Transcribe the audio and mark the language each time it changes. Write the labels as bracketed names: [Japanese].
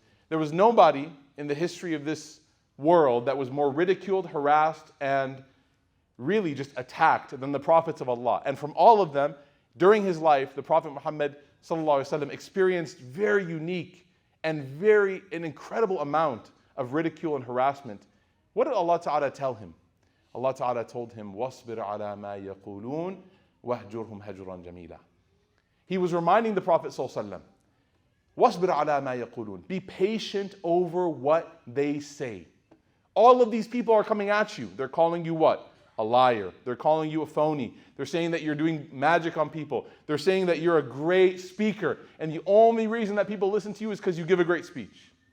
[English] There was nobody in the history of this world that was more ridiculed, harassed, and really just attacked than the prophets of Allah. And from all of them, during his life, the Prophet Muhammad ﷺ experienced very unique and an incredible amount of ridicule and harassment. What did Allah Ta'ala tell him? Allah Ta'ala told him, [Arabic] وَاصْبِرْ عَلَى مَا يَقُولُونَ وَاهْجُرْهُمْ هَجْرًا جَمِيلًا. [English] He was reminding the Prophet ﷺ, [Arabic] وَاصْبِرْ عَلَى مَا يَقُولُونَ. [English] Be patient over what they say. All of these people are coming at you. They're calling you what? A liar. They're calling you a phony. They're saying that you're doing magic on people. They're saying that you're a great speaker. And the only reason that people listen to you is because you give a great speech.